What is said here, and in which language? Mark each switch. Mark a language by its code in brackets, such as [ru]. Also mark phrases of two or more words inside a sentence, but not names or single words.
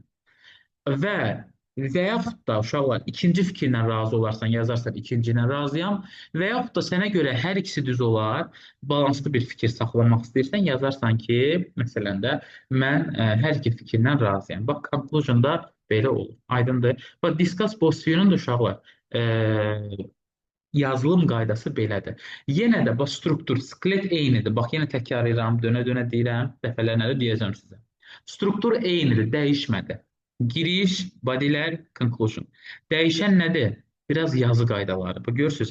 [az] Və və yaxud da uşaqlar ikinci fikirlə razı olarsan, yazarsan ikinci ilə razıyam və yaxud da sənə görə hər ikisi düz olar, balanslı bir fikir saxlamaq istəyirsən, yazarsan ki, məsələn də mən hər iki fikirlə razıyam. Bax, conclusion-da belə olur. Aydındır. Bax, [en] discuss both view- [az] nun da uşaqlar yazılım qaydası belədir. Yenə də bax struktur, skelet eynidir. Bax yenə təkrar edirəm, dönə-dönə deyirəm, dəfələrlə də deyəcəm sizə. Struktur eynidir, dəyişmədi. Giriş, bodylər, conclusion. Dəyişən nədir? Biraz yazı qaydaları. Bax görürsüz.